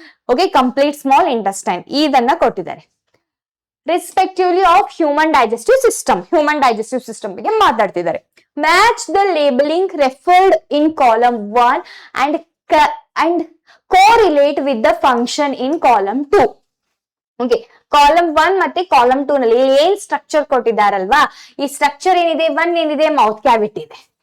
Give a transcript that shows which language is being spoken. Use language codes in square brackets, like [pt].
[en] Okay, complete small intestine [kn] ಇದನ್ನ ಕೊಟ್ಟಿದ್ದಾರೆ. Respectively of human digestive system ಬಗ್ಗೆ ಮಾತಾಡ್ತಿದ್ದಾರೆ. [en] Match the labeling referred in column 1 and correlate with the function in column 2. [kn] Okay, column 1 ಮತ್ತೆ column 2 ನಲ್ಲಿ ಏನ್ structure ಕೊಟ್ಟಿದ್ದಾರಲ್ವಾ, ಈ structure ಏನಿದೆ, 1 ಏನಿದೆ, ಮೌತ್ ಕ್ಯಾವಿಟಿ ಇದೆ.